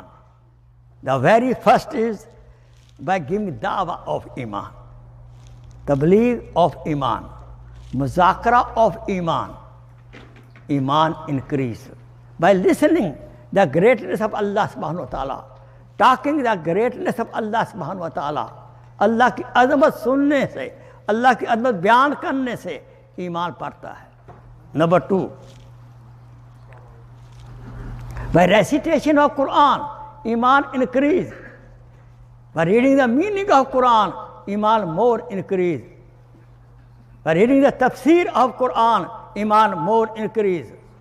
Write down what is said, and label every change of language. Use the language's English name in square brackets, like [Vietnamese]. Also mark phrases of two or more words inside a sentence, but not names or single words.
[English] The very first is by giving dawah of iman, tableegh of iman, muzakara of iman. Iman increase. By listening the greatness of Allah [Arabic] سبحانه وتعالى, [English] talking the greatness of Allah [Arabic] سبحانه وتعالى, [Urdu] اللہ کی عظمت سننے سے، اللہ کی عظمت بیان کرنے سے ایمان بڑھتا ہے. [English] Number 2, by recitation of Quran, iman increase. By reading the meaning of Quran, iman more increase. By reading the tafsir of Quran, iman more increase.